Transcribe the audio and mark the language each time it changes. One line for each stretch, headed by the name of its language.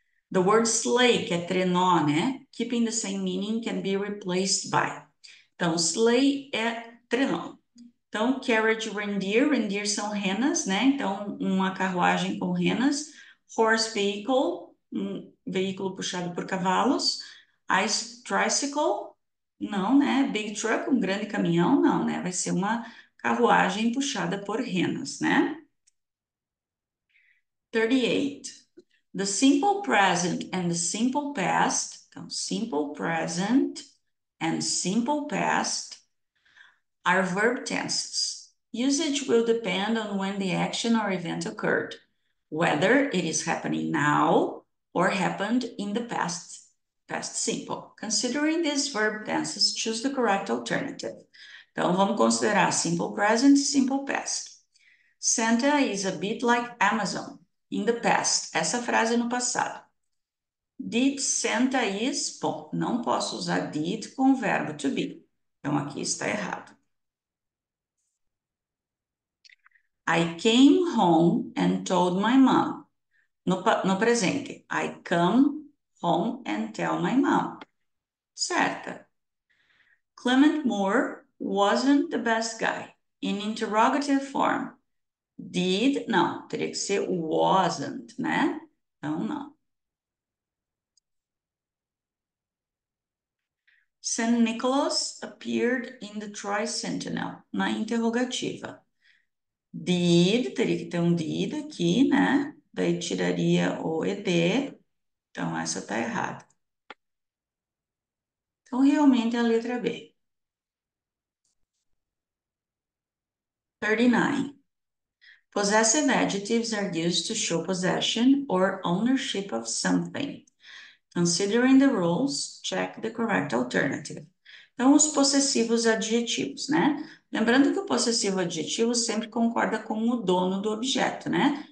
English: The word sleigh,
Portuguese: que é trenó, né?
English: Keeping the same meaning can be replaced by.
Portuguese: Então, sleigh é trenó. Então, carriage reindeer, reindeer são renas, né? Então, uma carruagem com renas.
English: Horse vehicle,
Portuguese: um veículo puxado por cavalos.
English: Ice tricycle,
Portuguese: não, né?
English: Big truck,
Portuguese: um grande caminhão, não, né? Vai ser uma carruagem puxada por renas, né? 38.
English: The simple present and the simple past, então, simple present and simple past are verb tenses. Usage will depend on when the action or event occurred, whether it is happening now or happened in the past simple. Considering these verb tenses, choose the correct alternative.
Portuguese: Então, vamos considerar
English: simple present e simple past. Santa is a bit like Amazon in the past.
Portuguese: Essa frase no passado.
English: Did Santa is...
Portuguese: Bom, não posso usar did com o verbo to be. Então, aqui está errado.
English: I came home and told my mom.
Portuguese: No presente,
English: I come home and tell my mom. Certa. Clement Moore wasn't the best guy. In interrogative form.
Portuguese: Did, não, teria que ser wasn't, né? Então, não.
English: St. Nicholas appeared in the Tri-Sentinel,
Portuguese: na interrogativa. Did, teria que ter um did aqui, né? Daí tiraria o ed. Então, essa tá errada. Então, realmente é a letra B. 39.
English: Possessive adjectives are used to show possession or ownership of something. Considering the rules, check the correct alternative.
Portuguese: Então, os possessivos adjetivos, né? Lembrando que o possessivo adjetivo sempre concorda com o dono do objeto, né?